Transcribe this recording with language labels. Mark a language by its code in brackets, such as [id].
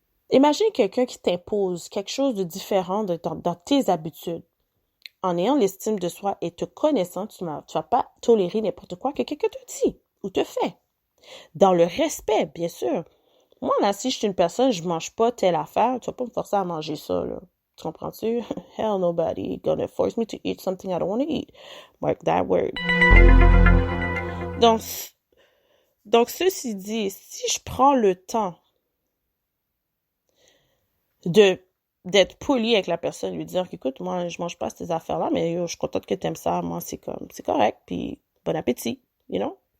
[fr] Imagine quelqu'un qui t'impose quelque chose de différent dans tes habitudes. En ayant l'estime de soi et te connaissant, tu ne vas pas tolérer n'importe quoi que quelqu'un te dit ou te fait. Dans le respect, bien sûr. Moi, là, si je suis une personne, je mange pas telle affaire, tu vas pas me forcer à manger ça, là. Tu comprends-tu? [en] Hell, nobody gonna force me to eat something I don't want to eat. Mark that word. [fr] Donc, ceci dit, si je prends le temps d'être poli avec la personne, lui dire qu'écoute, moi, je mange pas ces affaires-là, mais yo, je suis contente que t'aimes ça, moi, c'est correct, puis bon appétit, [en] you know?